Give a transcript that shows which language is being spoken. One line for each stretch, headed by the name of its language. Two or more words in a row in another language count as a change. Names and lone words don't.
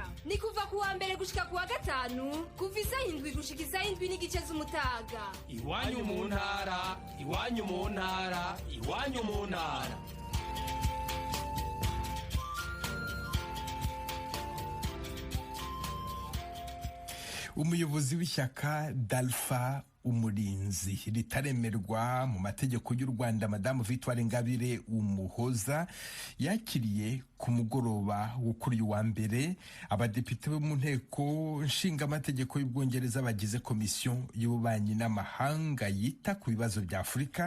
Rundi: Ni kuva ku wa mbere gushika ku wa gatanu, kuva isaha 7 gushika isaha 7 n'igice z'umutaga. Iwanyu mu ntara, iwanyu mu ntara, iwanyu mu ntara.
Kinyarwanda: Umuyobozi w'ishyaka Dalfa umurinzi ritaremerwa mu mategeko y'u Rwanda, Madamu Victoire Ingabire Umuhoza, yakiriye ku mugoroba wo kuri uyu wa mbere abadepite bo mu nteko nshinga amategeko y'Ubwongereza bagize komisiyo y'ububanyi n'amahanga yita ku bibazo bya Afurika.